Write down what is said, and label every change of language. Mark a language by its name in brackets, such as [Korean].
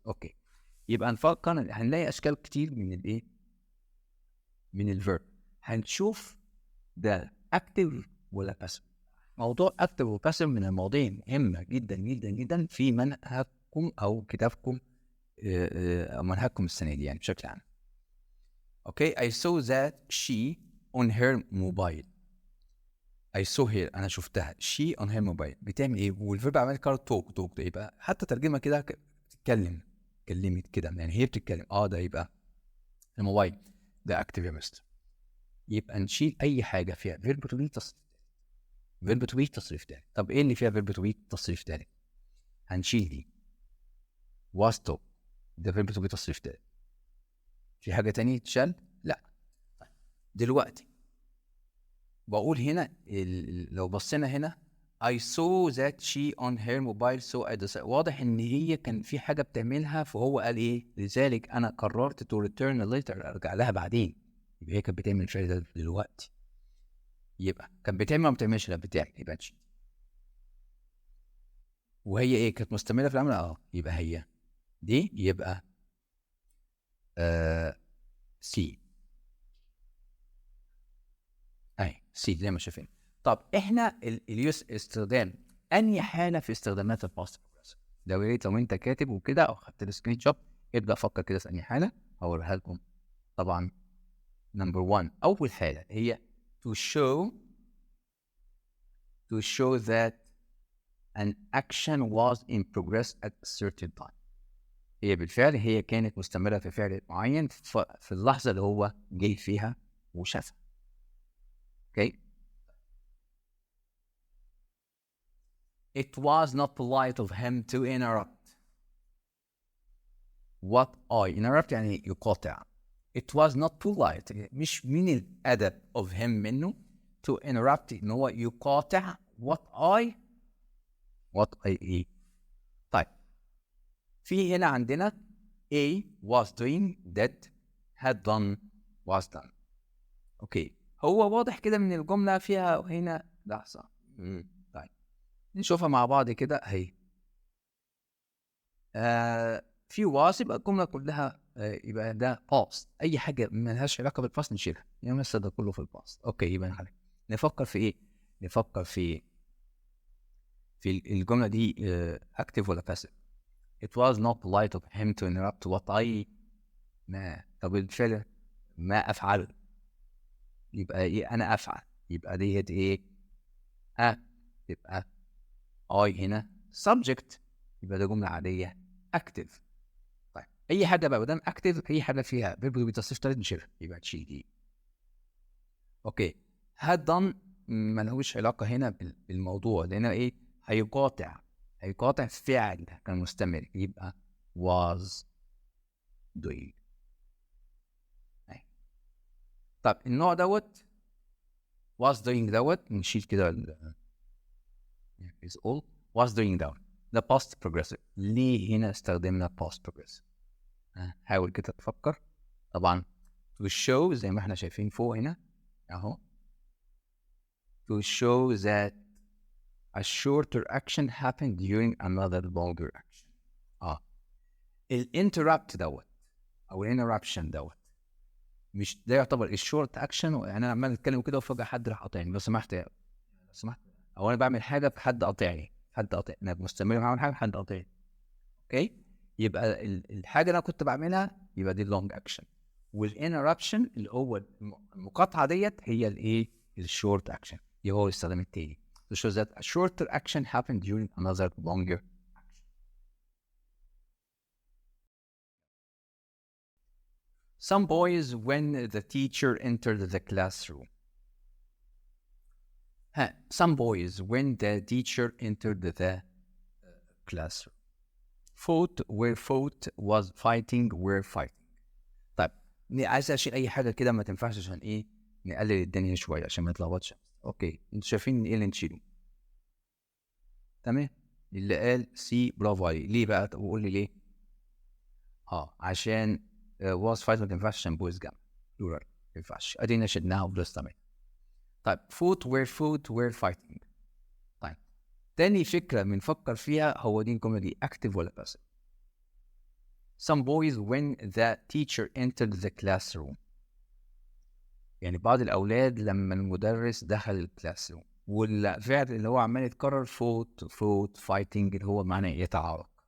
[Arabic] اوكي، يبقى نفكر، هنلاقي اشكال كتير من الايه، من الفيرب. هنشوف ده اكتف ولا باسف. موضوع اكتف وباسف من المواضيع المهمه جدا جدا جدا في منهجكم او كتابكم، او منهجكم السنه دي يعني بشكل عام. [English] Okay, I saw that she on her mobile. I saw her، [Arabic] انا شفتها. [English] she on her mobile [Arabic] بتعمل ايه؟ والفيرب عمال يكرر توك ده، يبقى حتى ترجمه كده بتتكلم، اتكلمت كده يعني، هي بتتكلم. ده يبقى الموبايل ده اكتف يا مستر. يبقى نشيل اي حاجه فيها فيرب تو بي تصريف تاني، فيرب تو بي تصريف تاني. طب ايه اللي فيها فيرب تو بي تصريف تاني؟ هنشيل دي was to، ده فيرب تو بي تصريف تاني. في حاجه تانية تشال؟ لا. دلوقتي بقول هنا لو بصينا هنا [English] I saw that she on her mobile so I decided. [Arabic] واضح ان هي كان في حاجه بتعملها، فهو قال ايه؟ لذلك انا قررت [English] to return later، [Arabic] ارجع لها بعدين. يبقى هي كانت بتعمل الفعل ده دلوقتي. يبقى كانت بتعمل ما بتعملش؟ لا بتعمل، يبقى شي. وهي ايه؟ كانت مستمره في العمل. يبقى هي دي، يبقى سي. اهي سي زي ما شايفين. طب احنا استخدام انهي حاله في استخدامات الباست بروجريسيف؟ لو يا ريت لو انت كاتب وكده او خدت السكرين شوت، ابدا فكر كده في انهي حاله هوريها لكم. طبعا نمبر 1 اول حاله هي [English] to show that an action was in progress at a certain time. [Arabic] هي بالفعل هي كانت مستمره في فعل معين في اللحظه اللي هو جه فيها وشافها. [English] Okay, it was not polite of him to interrupt. what I interrupt [Arabic] يعني يقاطع. [English] it was not polite، [Arabic] مش من الأدب [English] of him [Arabic] منه [English] to interrupt [Arabic] إن هو يقاطع [English] what I إيه. [Arabic] طيب في هنا عندنا [English] A was doing that had done was done. [Arabic] أوكي، هو واضح كده من الجملة فيها هنا لحظة. طيب نشوفها مع بعض كده اهي. في was يبقى الجمله كلها يبقى ده past. اي حاجه ما لهاش علاقه بالباست نشيلها، يعني مثلا ده كله في الباست. اوكي، يبقى نفكر في ايه؟ نفكر في الجمله دي [English] active ولا passive؟ it was not polite of him to interrupt what I ما. [Arabic] طب الفعل ما افعل، يبقى ايه؟ انا افعل، يبقى ديت ايه؟ يبقى I هنا subject، يبقى ده جمله عاديه active. طيب اي حاجه بقى قدام اكتف، اي حاجه فيها فيرب بتصريف ثالث نشيلها، يبقى تشيل دي. اوكي، had done ما لهوش علاقه هنا بالموضوع، لان ايه؟ هيقاطع فعل كان مستمر، يبقى was doing. طب النوع دوت was doing دوت نشيل كده is all. [English] was doing دوت ده past progressive. [Arabic] ليه هنا استخدمنا past progressive؟ حاول كده تفكر. [English] طبعا to show [Arabic] زي ما احنا شايفين فوق هنا اهو، [English] to show that a shorter action happened during another longer action. [Arabic] الانتربت دوت او الانتربشن دوت، مش ده يعتبر الشورت اكشن؟ يعني انا عمال اتكلم كده وفجاه حد راح قاطعني. لو سمحت او انا بعمل حاجه فحد قاطعني، انا مستمر بعمل حاجه حد قاطعني. اوكي، يبقى الحاجه اللي انا كنت بعملها يبقى دي اللونج اكشن، والانتربشن اللي هو المقاطعه ديت هي الايه؟ الشورت اكشن. يبقى هو الاستخدام التاني [English] to show that a shorter action happened during another longer action. Some boys when the teacher entered the classroom. Some boys when the teacher entered the classroom. Fought where fought was fighting where fighting. [Arabic] طيب عايز اشيل اي حاجه كده ما تنفعش عشان ايه؟ نقلل الدنيا شويه عشان ما يتلخبطش. اوكي، انتوا شايفين ايه اللي نشيله؟ تمام. اللي قال سي برافو عليه. ليه بقى؟ طب قول لي ليه؟ عشان was fight ما تنفعش عشان بويز جامعة plural ما ينفعش. ادينا شلناها وبلس. تمام. [English] طيب foot were fighting. [Arabic] طيب تاني فكرة بنفكر فيها هو دي الجملة دي active ولا passive؟ [English] Some boys when the teacher entered the classroom. [Arabic] يعني بعض الأولاد لما المدرس دخل الكلاس روم، والفعل اللي هو عمال يتكرر فوت فايتنج اللي هو معناه يتعارك.